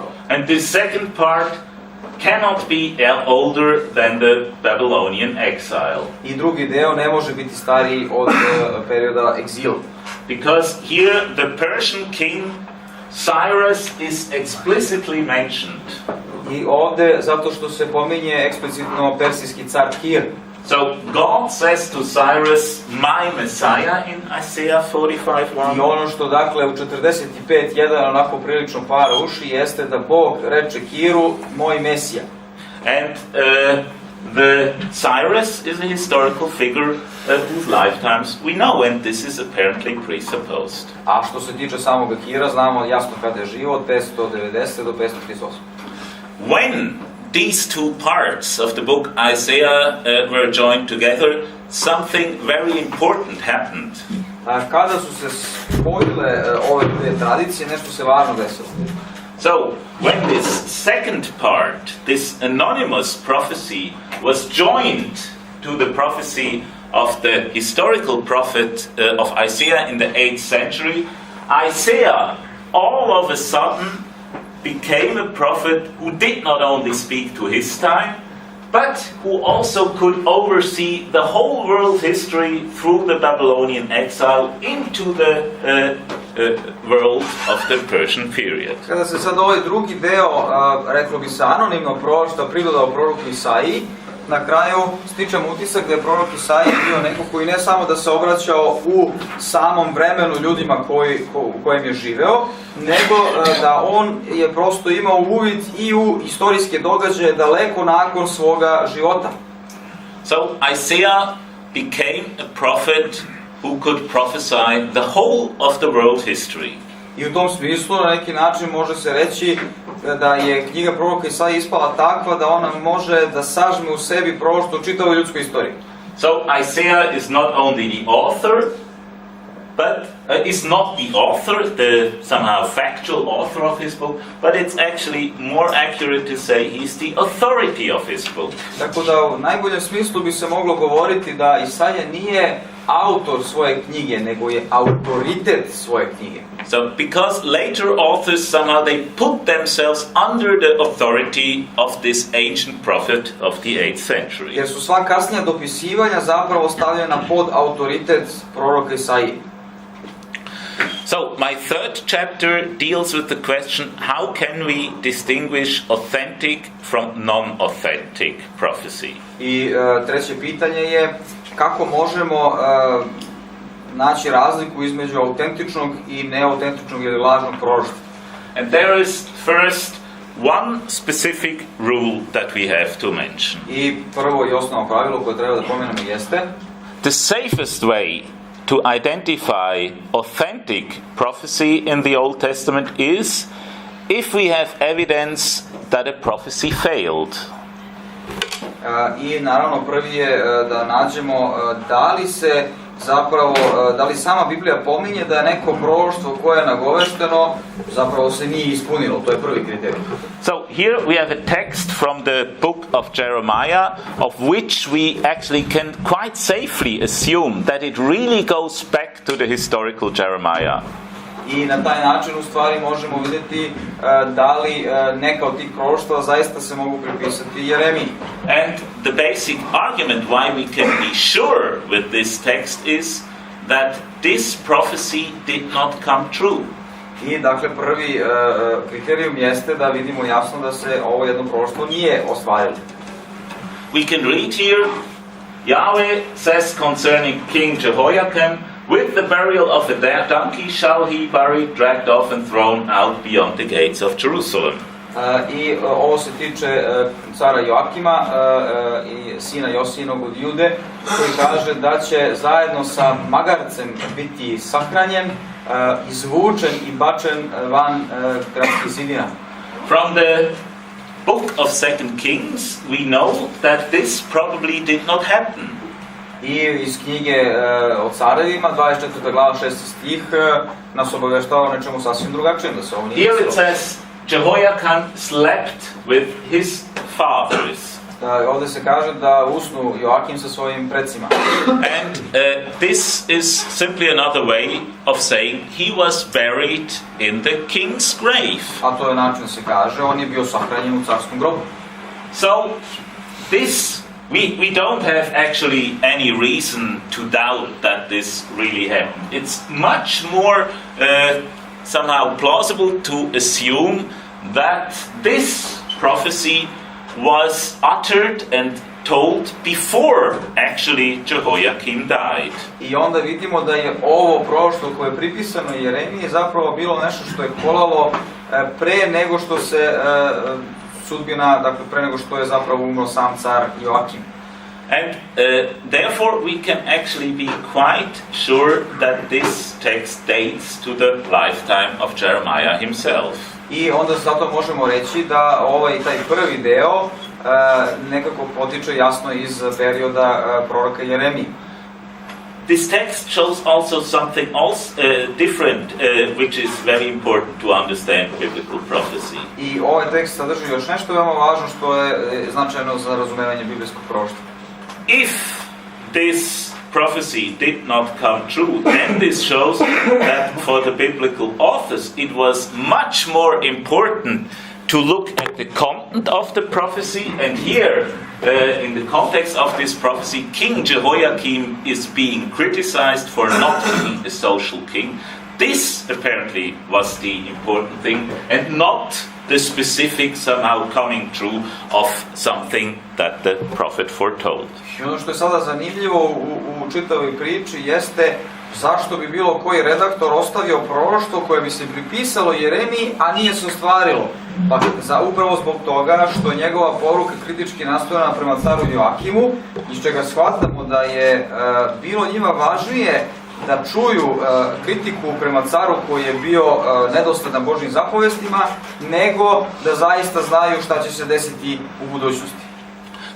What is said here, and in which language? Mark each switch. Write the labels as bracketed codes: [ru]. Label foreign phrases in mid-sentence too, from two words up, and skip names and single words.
[en] And this second part cannot be older than the Babylonian exile. [sr] I drugi deo ne može biti stariji od perioda egzila. [en] Because here the Persian king Cyrus is explicitly mentioned. [sr] I ovde, zato što se pominje eksplicitno persijski car Kir. [en] So God says to Cyrus, my Messiah in Isaiah 45:1. [sr] I ono što, dakle, u 45:1 onako prilično para uši jeste da Bog reče Kiru, moj Mesija. [en] And the Cyrus is a historical figure whose lifetimes we know, and this is apparently presupposed. [sr] A što se tiče samog Kira, znamo jasno kada je živo, od 590 do 538. [en] When these two parts of the book Isaiah were joined together, something very important happened. [sr] Kada su se spojile ove dve tradicije, nešto se važno desilo. [en] So, when this second part, this anonymous prophecy, was joined to the prophecy of the historical prophet of Isaiah in the 8th century, Isaiah all of a sudden became a prophet who did not only speak to his time, but who also could oversee the whole world history through the Babylonian exile into the world of the Persian period. [sr] Kada se sad ovaj drugi deo, reklo bi se anonimno proroštva, pridodao proroku Isaiji, na kraju stičem utisak da je prorok Isaija bio neko koji ne samo da se obraćao u samom vremenu ljudima u kojem je živeo, nego da on je prosto imao uvid i u istorijske događaje daleko nakon svoga života. [en] So Isaiah became a prophet who could prophesy the whole of the world history. [sr] I u tom smislu, na neki način, može se reći da je knjiga proroka Isaije ispala takva da ona može da sažme u sebi proroštvo čitavoj ljudskoj istoriji. [en] So Isaiah is not only the author, but is not the author, the somehow factual author of his book, but it's actually more accurate to say he's the authority of his book. [sr] Tako da u najboljem smislu bi se moglo govoriti da Isaija nije autor svoje knjige, nego je autoritet svoje knjige. [en] So, because later authors somehow they put themselves under the authority of this ancient prophet of the 8th century. [sr] Jer su sva kasnija dopisivanja zapravo stavljena pod autoritet proroka Isaije. [en] So, my third chapter deals with the question, how can we distinguish authentic from non-authentic prophecy? [sr] I treće pitanje je kako možemo naći razliku između autentičnog i neautentičnog ili lažnog proroštva. [en] And there is first one specific rule that we have to mention. [sr] I prvo i osnovno pravilo koje treba da pomenemo jeste [en] the safest way to identify authentic prophecy in the Old Testament is if we have evidence that a prophecy failed. [sr] I naravno prvi je da nađemo da li se zapravo, da li sama Biblija pominje da je neko proroštvo koje je nagovešteno zapravo se nije ispunilo, to je prvi kriterij. [en] So here we have a text from the book of Jeremiah of which we actually can quite safely assume that it really goes back to the historical Jeremiah. [sr] I na taj način u stvari možemo vidjeti da li neka od tih proroštva zaista se mogu pripisati Jeremiji. [en] And the basic argument why we can be sure with this text is that this prophecy did not come true. [sr] I dakle prvi kriterijum jeste da vidimo jasno da se ovo jedno proroštvo nije ostvarilo. [en] We can read here, Yahweh says concerning King Jehoiakim, with the burial of a donkey shall he buried, dragged off and thrown out beyond the gates of Jerusalem. [sr] I ovo se tiče cara Joakima i sina Josijinog od Jude, koji kaže da će zajedno sa magarcem biti sahranjen, izvučen i bačen van gradskih zidina. [en] From the book of 2 Kings we know that this probably did not happen. [sr] I iz knjige o carevima, 24. glava 6. stih, nas obaveštava o nečemu sasvim drugačijem, da se ovo nije [en] Here it says, Jehoiakim slept with his fathers. [sr] Ovdje se kaže da usnu Joakim sa svojim predsima. [en] And this is simply another way of saying he was buried in the king's grave. [sr] A to je način da se kaže, on je bio sahranjen u carskom grobu. [en] So, this We don't have actually any reason to doubt that this really happened. It's much more somehow plausible to assume that this prophecy was uttered and told before actually Jehoiakim died. [sr] I onda vidimo da je ovo proroštvo koje je pripisano Jeremiji zapravo bilo nešto što je kolalo pre nego što se sudbina, dakle pre nego što je zapravo umro sam car Joakim. [en] And therefore we can actually be quite sure that this text dates to the lifetime of Jeremiah himself. [sr] I onda zato možemo reći da taj prvi deo nekako potiče jasno iz perioda proroka Jeremije. [en] This text shows also something different, which is very important to understand biblical prophecy. [sr] I ovaj tekst sadrži još nešto veoma važno što je značajno za razumevanje biblijskog proroštva. [en] If this prophecy did not come true, then this shows that for the biblical authors it was much more important to look at the content of the prophecy, and here, in the context of this prophecy, King Jehoiakim is being criticized for not being a social king. This apparently was the important thing, and not the specific somehow coming true of something that the prophet foretold. [sr] I ono što je sada zanimljivo u čitavoj priči jeste zašto bi bilo koji redaktor ostavio proroštvo koje bi se pripisalo Jeremiji, a nije se ostvarilo. Pa upravo zbog toga što je njegova poruka kritički nastrojena prema caru Joakimu, iz čega shvatamo da je bilo njima važnije da čuju kritiku prema caru koji je bio nedosljedan Božjim zapovestima, nego da zaista znaju šta će se desiti u budućnosti.